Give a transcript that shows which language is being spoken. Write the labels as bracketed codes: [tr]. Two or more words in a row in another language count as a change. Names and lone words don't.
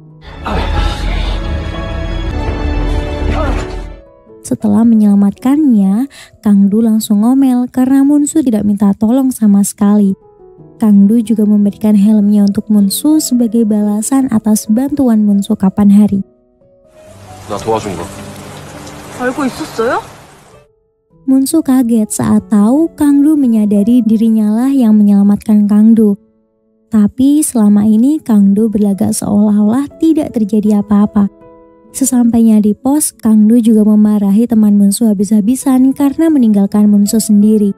[id] Setelah menyelamatkannya, Kang Do langsung ngomel karena Munsu tidak minta tolong sama sekali. Kang Do juga memberikan helmnya untuk Munsu sebagai balasan atas bantuan Munsu kapan hari. [ko] 나 도와준 거. 알고 있었어요? [id] Munsu kaget saat tahu Kang Do menyadari dirinya lah yang menyelamatkan Kang Do. Tapi selama ini Kang Do berlagak seolah-olah tidak terjadi apa-apa. Sesampainya di pos, Kang Do juga memarahi teman Munsu habis-habisan karena meninggalkan Munsu sendiri.